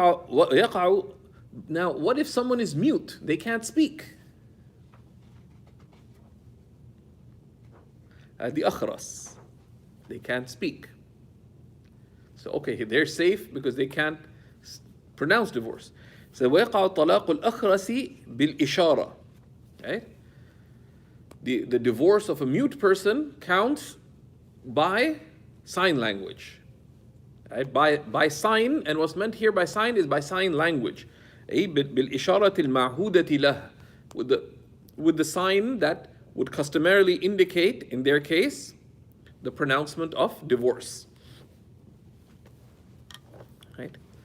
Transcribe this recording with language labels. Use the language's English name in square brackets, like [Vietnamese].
[English] Now, what if someone is mute? They can't speak. The akhras, they can't speak. So, okay, they're safe because they can't pronounce divorce. [Arabic] So, وَيَقَعُ طَلَاقُ الْأَخْرَسِ بِالْإِشَارَةِ, right? [English] The divorce of a mute person counts by sign language, right? By sign, and what's meant here by sign is by sign language. [Arabic] بِالْإِشَارَةِ الْمَعْهُودَةِ لَهُ, [English] with the sign that would customarily indicate, in their case, the pronouncement of divorce, right?